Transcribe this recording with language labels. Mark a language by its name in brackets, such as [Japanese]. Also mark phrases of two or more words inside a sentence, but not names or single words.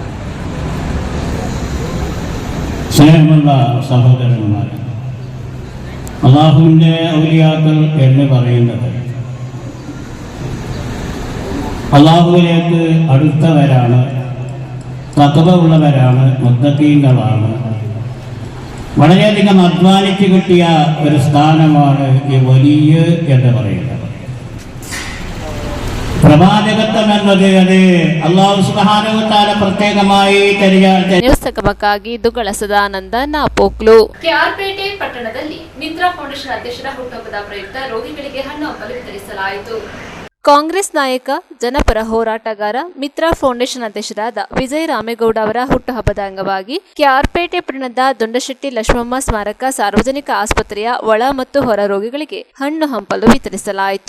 [Malayalam] സ്നേഹമുള്ള സഹോദരന്മാർ, അല്ലാഹുവിൻ്റെ ഔലിയാക്കൾ എന്ന് പറയുന്നത് അല്ലാഹുവിലേക്ക് അടുത്തവരാണ്, തഖ്വ ഉള്ളവരാണ്, മുത്തഖീങ്ങളാണ്. വളരെയധികം അധ്വാനിച്ച് കിട്ടിയ ഒരു സ്ഥാനമാണ് ഈ വലിയ എന്ന് പറയുന്നത്. പ്രവാചകത്വം എന്നത് അത് അല്ലാഹു [Arabic] سبحانه و تعالى [Malayalam] പ്രത്യേകമായി [Kannada] ನ್ಯೂಸ್ ತಗಮಕ್ಕಾಗಿ ದುಗಳ ಸದಾನಂದ ನಾಪೋಕ್ಲು. ಕೆಆರ್ಪೇಟೆ ಪಟ್ಟಣದಲ್ಲಿ ಮಿತ್ರ ಫೌಂಡೇಶನ್ ಅಧ್ಯಕ್ಷರ ಹುಟ್ಟುಹಬ್ಬದ ಪ್ರಯುಕ್ತ ರೋಗಿಗಳಿಗೆ ಹಣ್ಣು ಹಂಪಲು ವಿತರಿಸಲಾಯಿತು. ಕಾಂಗ್ರೆಸ್ ನಾಯಕ, ಜನಪರ ಹೋರಾಟಗಾರ, ಮಿತ್ರ ಫೌಂಡೇಶನ್ ಅಧ್ಯಕ್ಷರಾದ ವಿಜಯ ರಾಮೇಗೌಡ ಅವರ ಹುಟ್ಟುಹಬ್ಬದ ಅಂಗವಾಗಿ ಕೆಆರ್ಪೇಟೆ ಪಟ್ಟಣದ ದೊಂಡಶೆಟ್ಟಿ ಲಕ್ಷ್ಮಮ್ಮ ಸ್ಮಾರಕ ಸಾರ್ವಜನಿಕ ಆಸ್ಪತ್ರೆಯ ಒಳ ಮತ್ತು ಹೊರ ರೋಗಿಗಳಿಗೆ ಹಣ್ಣು ಹಂಪಲು ವಿತರಿಸಲಾಯಿತು.